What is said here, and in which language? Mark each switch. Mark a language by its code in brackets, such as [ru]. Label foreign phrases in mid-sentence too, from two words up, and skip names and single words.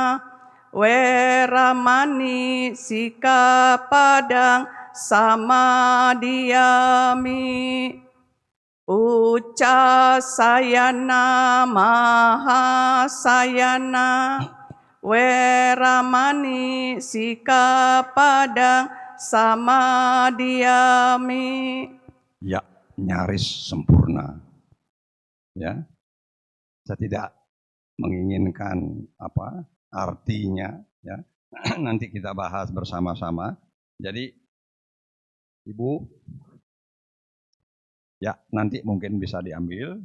[pi] weramani sikapadang samadhyami uccasayana mahasayana weramani sikapadang samadhyami. [id] Ya, nyaris sempurna. Ya, saya tidak menginginkan artinya. Ya, nanti kita bahas bersama-sama. Jadi, Ibu, ya nanti mungkin bisa diambil.